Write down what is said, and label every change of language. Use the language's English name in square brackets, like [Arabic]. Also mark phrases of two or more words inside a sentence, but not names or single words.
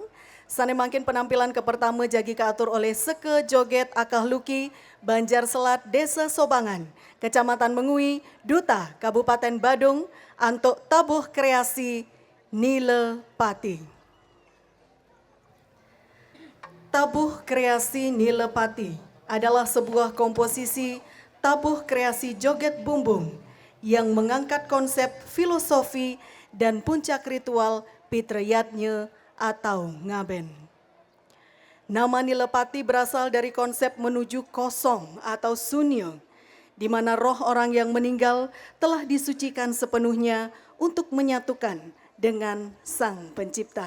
[Balinese] Sane mangkin [Indonesian] penampilan ke pertama [Balinese] jagi kaatur oleh Seke Joget Akah Luki, Banjar Selat, Desa Sobangan, Kecamatan Mengui, Duta Kabupaten Badung, antuk tabuh kreasi Nile Pati. [Indonesian] Tabuh kreasi Nile Pati adalah sebuah komposisi tabuh kreasi joget bumbung yang mengangkat konsep filosofi dan puncak ritual Pitrayatnya atau ngaben. Nama Nile Pati berasal dari konsep menuju kosong atau sunyo, di mana roh orang yang meninggal telah disucikan sepenuhnya untuk menyatukan dengan Sang Pencipta.